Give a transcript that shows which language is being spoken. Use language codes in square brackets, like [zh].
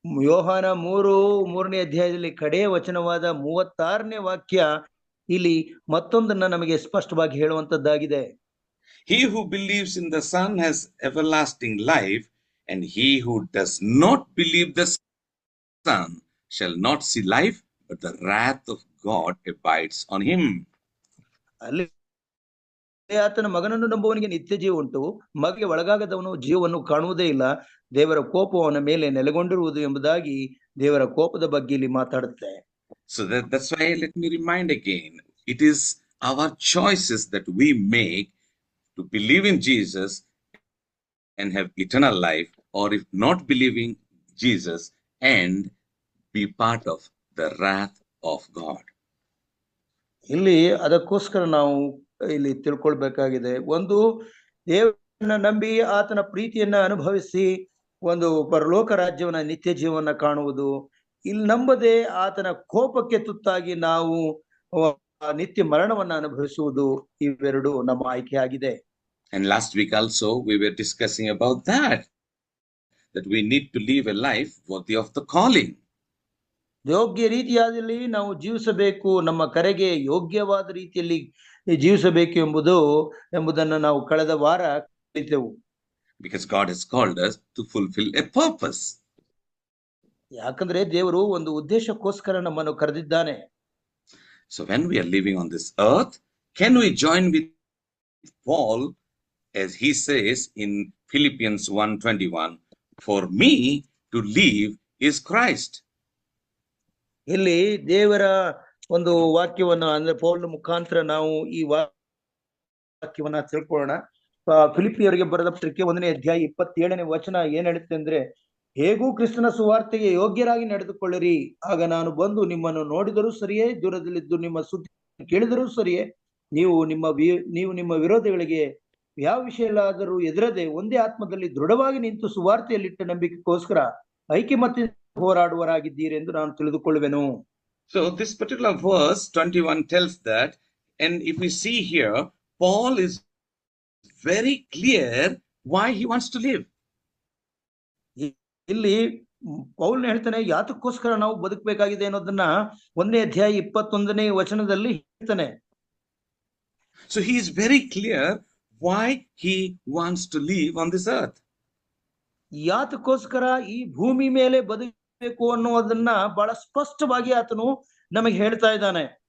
[kn] ಯೋಹಾನ 3ನೇ ಅಧ್ಯಾಯದಲ್ಲಿ ಕಡೆಯ ವಚನವಾದ 36ನೇ ವಾಕ್ಯ ಇಲ್ಲಿ ಮತ್ತೊಂದನ್ನ ನಮಗೆ ಸ್ಪಷ್ಟವಾಗಿ ಹೇಳುವಂತದ್ದಾಗಿದೆ. [en] He who believes in the Son has everlasting life, and he who does not believe the Son shall not see life, but the wrath of God abides on him. [kn] ಅಲ್ಲಿ ಆತನ ಮಗನನ್ನು ನಂಬುವವನಿಗೆ ನಿತ್ಯ ಜೀವ ಉಂಟು, ಮಗಗೆ ಒಳಗಾಗದವನು ಜೀವವನ್ನು ಕಾಣುವುದೇ ಇಲ್ಲ, ದೇವರ ಕೋಪವು ಅವನ ಮೇಲೆ ನೆಲೆಗೊಂಡಿರುವುದು ಎಂಬುದಾಗಿ ದೇವರ ಕೋಪದ ಬಗ್ಗೆ ಇಲ್ಲಿ ಮಾತಾಡುತ್ತೆ. [en] So that's why let me remind again, it is our choices that we make to believe in Jesus and have eternal life, or if not believing Jesus and be part of the wrath of God. [kn] ಇಲ್ಲಿ ಅದಕ್ಕೋಸ್ಕರ ನಾವು ಇಲ್ಲಿ ತಿಳ್ಕೊಳ್ಬೇಕಾಗಿದೆ. ಒಂದು, ದೇವರನ್ನ ನಂಬಿ ಆತನ ಪ್ರೀತಿಯನ್ನ ಅನುಭವಿಸಿ ಒಂದು ಪರಲೋಕ ರಾಜ್ಯವನ್ನ, ನಿತ್ಯ ಜೀವನ ಕಾಣುವುದು. ಇಲ್ಲಿ ನಂಬದೆ ಆತನ ಕೋಪಕ್ಕೆ ತುತ್ತಾಗಿ ನಾವು ನಿತ್ಯ ಮರಣವನ್ನ ಅನುಭವಿಸುವುದು, ಇವೆರಡು ನಮ್ಮ ಆಯ್ಕೆಯಾಗಿದೆ. [en] And last week also we were discussing about that we need to live a life worthy of the calling. [kn] ಯೋಗ್ಯ ರೀತಿಯಾದಲ್ಲಿ ನಾವು ಜೀವಿಸಬೇಕು, ನಮ್ಮ ಕರೆಗೆ ಯೋಗ್ಯವಾದ ರೀತಿಯಲ್ಲಿ ಜೀವಿಸಬೇಕು ಎಂಬುದನ್ನು ನಾವು ಕಳೆದ ವಾರ ಕಲಿತೆವು. [en] Because God has called us to fulfill a purpose. [kn] ಯಾಕಂದ್ರೆ ದೇವರು ಒಂದು ಉದ್ದೇಶಕ್ಕೋಸ್ಕರ ನಮ್ಮನ್ನು ಕರೆದಿದ್ದಾನೆ. [en] So when we are living on this earth, can we join with Paul as he says in Philippians 1:21, for me to live is Christ. [kn] ಇಲ್ಲಿ ದೇವರ ಒಂದು ವಾಕ್ಯವನ್ನ, ಅಂದ್ರೆ ಪೌಲನ ಮುಖಾಂತರ ನಾವು ಈ ವಾಕ್ಯವನ್ನ ತಿಳ್ಕೊಳ್ಳೋಣ. ಫಿಲಿಪಿಯರಿಗೆ ಬರೆದ ಪತ್ರಿಕೆ 1ನೇ ಅಧ್ಯಾಯ 27ನೇ ವಚನ ಏನ್ ಹೇಳುತ್ತೆ ಅಂದ್ರೆ, ಹೇಗೂ ಕ್ರಿಸ್ತನ ಸುವಾರ್ತೆಗೆ ಯೋಗ್ಯರಾಗಿ ನಡೆದುಕೊಳ್ಳಿರಿ, ಆಗ ನಾನು ಬಂದು ನಿಮ್ಮನ್ನು ನೋಡಿದರೂ ಸರಿಯೇ, ದೂರದಲ್ಲಿದ್ದು ನಿಮ್ಮ ಸುದ್ದಿ ಕೇಳಿದರೂ ಸರಿಯೇ, ನೀವು ನಿಮ್ಮ ವಿರೋಧಿಗಳಿಗೆ ಯಾವ ವಿಷಯಲ್ಲಾದರೂ ಎದುರದೆ ಒಂದೇ ಆತ್ಮದಲ್ಲಿ ದೃಢವಾಗಿ ನಿಂತು ಸುವಾರ್ತೆಯಲ್ಲಿಟ್ಟ ನಂಬಿಕೆಗೋಸ್ಕರ ಐಕ್ಯಮತ್ಯದಿಂದ ಹೋರಾಡುವರಾಗಿದ್ದೀರಿ ಎಂದು ನಾನು ತಿಳಿದುಕೊಳ್ಳುವೆನು. [en] So this particular verse 21 tells that, and if we see here, Paul is very clear why he wants to live. [kn] ಇಲ್ಲಿ ಪೌಲ್ ಹೇಳ್ತಾನೆ ಯಾತಕ್ಕೋಸ್ಕರ ನಾವು ಬದುಕಬೇಕಾಗಿದೆ ಅನ್ನೋದನ್ನ 1ನೇ ಅಧ್ಯಾಯ 21ನೇ ವಚನದಲ್ಲಿ ಹೇಳ್ತಾನೆ. [en] So he is very clear why he wants to live on this earth. [kn] ಯಾತಕ್ಕೋಸ್ಕರ ಈ ಭೂಮಿ ಮೇಲೆ ಬದುಕಬೇಕು ಅನ್ನೋದನ್ನ ಬಹಳ ಸ್ಪಷ್ಟವಾಗಿ ಆತನು ನಮಗೆ ಹೇಳ್ತಾ ಇದ್ದಾನೆ.